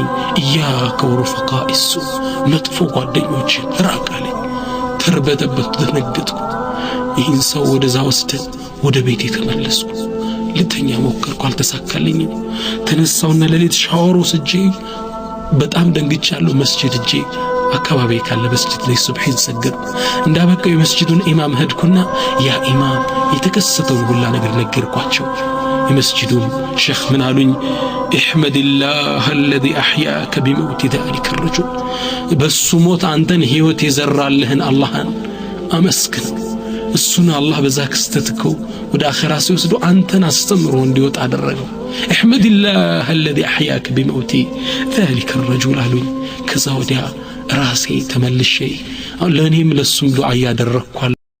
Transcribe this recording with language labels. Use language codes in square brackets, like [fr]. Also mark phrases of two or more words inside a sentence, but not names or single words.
[ar] إياك ورفقاء السوء፣ [am] መጥፎ ጓደኞች ራቅ አለኝ። ተርበደበድኩ፣ ደነገጥኩ። ይህን ሰው ወደዛ ወስደን ወደ ቤቴ ተመለስኩ። ልተኛ ሞከርኩ፣ አልተሳካልኝም። ተነሳውና ለሌት ሻወር ወስጄ በጣም ደንግጫለሁ። መስጂድ እጄ አካባቢ ካለ መስጂድ ላይ ሱብሂን ሰገድኩ። እንዳበቃው የመስጂዱን ኢማም ሄድኩና ያ ኢማም የተከሰተውን ሁላ ነገር ነገርኳቸው። የመስጂዱም ሼኽ ምን አሉኝ? [ar] احمدالله الذي أحياك بموت ذلك الرجل، [am] በሱ ሞት አንተን ህይወት የዘራልህን አላህን አመስግን። እሱን አላህ በዛ ክስተትከው ወደ አኺራ ሲወስዱ አንተን አስተምሮ እንዲወጣ አደረገው። [ar] احمدالله الذي أحياك بموت ذلك الرجل [am] አሉኝ። ከዛ ወዲያ ራሴ ተመልሼ ለኔም ለሱም ዱዓ ያደረኩ